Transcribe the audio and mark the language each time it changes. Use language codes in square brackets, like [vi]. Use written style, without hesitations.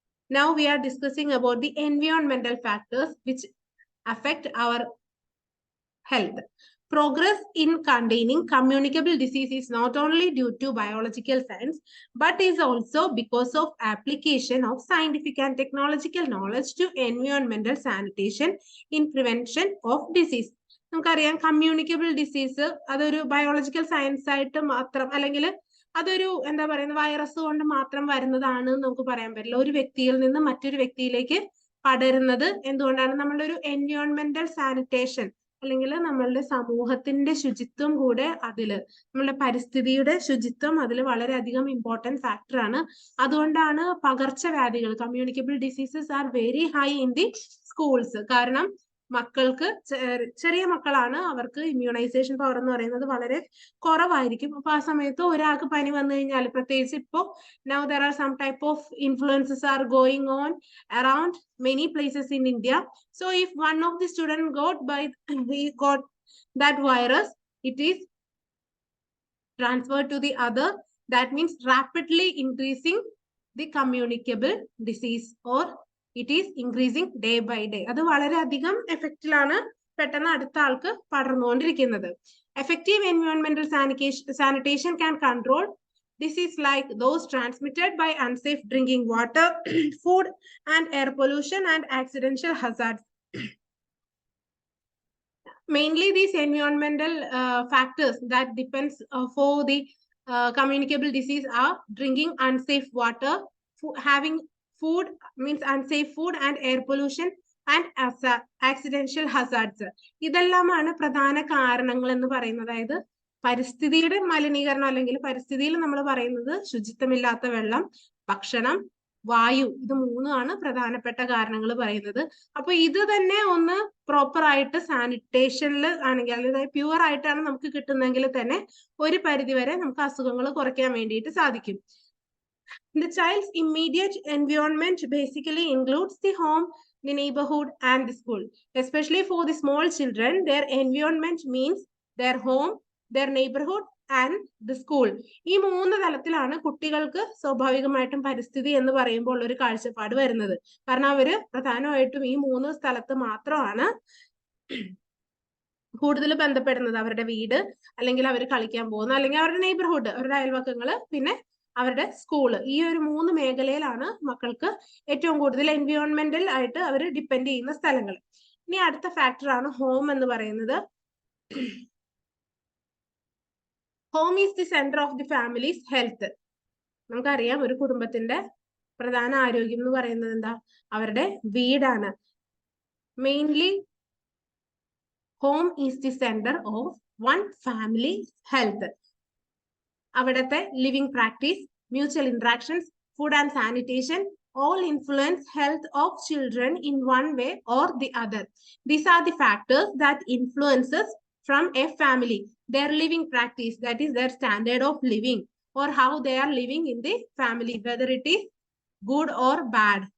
[en] Now we are discussing about the environmental factors which affect our health. Progress in containing communicable disease is not only due to biological science, but is also because of application of scientific and technological knowledge to environmental sanitation in prevention of disease. [ml] നമുക്കറിയാം communicable disease അതൊരു biological science ആയിട്ട് മാത്രം അല്ലെങ്കിൽ അതൊരു എന്താ പറയുന്നത് virus കൊണ്ട് മാത്രം വരുന്നതാണ് നമുക്ക് പറയാൻ പറ്റില്ല. ഒരു വ്യക്തിയിൽ നിന്ന് മറ്റൊരു വ്യക്തിയിലേക്ക് പടരുന്നത് എന്തുകൊണ്ടാണ്? നമ്മളുടെ ഒരു എൻവയോൺമെന്റൽ സാനിറ്റേഷൻ അല്ലെങ്കിൽ നമ്മളുടെ സമൂഹത്തിന്റെ ശുചിത്വം കൂടെ അതില് നമ്മളുടെ പരിസ്ഥിതിയുടെ ശുചിത്വം അതിൽ വളരെയധികം ഇമ്പോർട്ടന്റ് ഫാക്ടറാണ്. അതുകൊണ്ടാണ് പകർച്ചവ്യാധികൾ [en] Communicable diseases are very high in the schools. [ml] കാരണം മക്കൾക്ക് ചെറിയ മക്കളാണ്, അവർക്ക് ഇമ്മ്യൂണൈസേഷൻ പവർ എന്ന് പറയുന്നത് വളരെ കുറവായിരിക്കും. അപ്പൊ ആ സമയത്ത് ഒരാൾക്ക് പനി വന്നു കഴിഞ്ഞാൽ പ്രത്യേകിച്ച് ഇപ്പോ [en] now there are some type of influences are going on around many places in India. So if one of the student he got that virus, it is transferred to the other. That means rapidly increasing the communicable disease, or it is increasing day by day. [ml] അത് വളരെയധികം എഫക്റ്റിലാണ് പെട്ടെന്ന് അടുത്ത ആൾക്ക് പടർന്നുകൊണ്ടിരിക്കുന്നത്. [en] Effective environmental sanitation can control disease like those transmitted by unsafe drinking water, food and air pollution and accidental hazards. Mainly these environmental factors that depends for the communicable disease are drinking unsafe water, having food means unsafe food, and air pollution and accidental hazards. [ml] ഇതെല്ലാമാണ് പ്രധാന കാരണങ്ങൾ എന്ന് പറയുന്നത്. അതായത് പരിസ്ഥിതിയുടെ മലിനീകരണം അല്ലെങ്കിൽ പരിസ്ഥിതിയിൽ നമ്മൾ പറയുന്നത് ശുചിത്വമില്ലാത്ത വെള്ളം, ഭക്ഷണം, വായു, ഇത് മൂന്നുമാണ് പ്രധാനപ്പെട്ട കാരണങ്ങൾ പറയുന്നത്. അപ്പൊ ഇത് തന്നെ ഒന്ന് പ്രോപ്പർ ആയിട്ട് സാനിറ്റേഷനിൽ ആണെങ്കിൽ അതായത് പ്യുവർ ആയിട്ടാണ് നമുക്ക് കിട്ടുന്നതെങ്കിൽ തന്നെ ഒരു പരിധി വരെ നമുക്ക് അസുഖങ്ങൾ കുറയ്ക്കാൻ വേണ്ടിയിട്ട് സാധിക്കും. [en] The child's immediate environment basically includes the home, the neighborhood, and the school. Especially for the small children, their environment means their home, their neighborhood, and the school. [ml] ഈ മൂന്ന് തലത്തിലാണ് കുട്ടികൾക്ക് സ്വാഭാവികമായിട്ടും പരിസ്ഥിതി എന്ന് പറയുമ്പോൾ ഒരു കാഴ്ചപ്പാട് വരുന്നത്. കാരണം അവര് പ്രധാനമായിട്ടും ഈ മൂന്ന് സ്ഥലത്ത് മാത്രമാണ് കൂടുതൽ ബന്ധപ്പെടുന്നത്. അവരുടെ വീട്, അല്ലെങ്കിൽ അവർ കളിക്കാൻ പോകുന്ന, അല്ലെങ്കിൽ അവരുടെ നെയ്ബർഹുഡ്, അവരുടെ അയൽവക്കങ്ങള്, പിന്നെ അവരുടെ സ്കൂള്. ഈ ഒരു മൂന്ന് മേഖലയിലാണ് മക്കൾക്ക് ഏറ്റവും കൂടുതൽ എൻവയോൺമെന്റൽ ആയിട്ട് അവർ ഡിപ്പെൻഡ് ചെയ്യുന്ന സ്ഥലങ്ങൾ. ഇനി അടുത്ത ഫാക്ടറാണ് ഹോം എന്ന് പറയുന്നത്. [en] Home is the centre of the family's health. [ml] നമുക്കറിയാം ഒരു കുടുംബത്തിന്റെ പ്രധാന ആരോഗ്യം എന്ന് പറയുന്നത് എന്താ? അവരുടെ വീടാണ്. [en] Mainly home is the centre of one family health. അവിടുത്തെ living practice, mutual interactions, food and sanitation all influence health of children in one way or the other. These are the factors that influences from a family, their living practice, that is their standard of living, or how they are living in the family, whether it is good or bad.